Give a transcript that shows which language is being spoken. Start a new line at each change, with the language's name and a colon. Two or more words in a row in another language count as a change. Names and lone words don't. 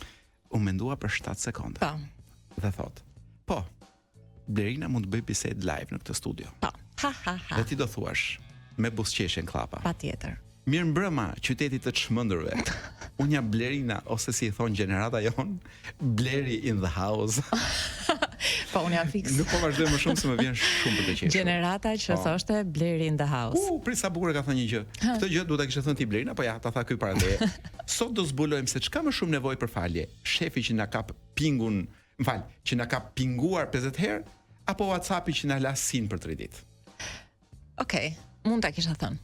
Albanian: U mendua për 7 sekonda. Dhe thot: "Po, Blerina mund të bëj bisedë live në këtë studio." Po. Ha. Dhe ti do thuash: me buzëqeshje në Klapa. Patjetër. Mirëmbrëma, qytetit të çmendurve. Unë jam Blerina ose si i thon gjenerata jon, Bleri
English: in the house.
Albanian: Po unë jam fiks. Nuk po vazhdoj më shumë se më vjen shumë për të qeshur. Gjenerata që thoshte Bleri
English: in the house.
Albanian: Pri sa bukur ka thënë një gjë. Këtë gjë duhet ta kishe thënë ti Blerina, po ja ta tha ky para teje. Sot do zbulojmë se çka më shumë nevojë për falje. Shefi që na kap pingun, që na ka pinguar 50 herë apo WhatsAppi që na la sin për 3 ditë. Okej, mund ta kisha thënë.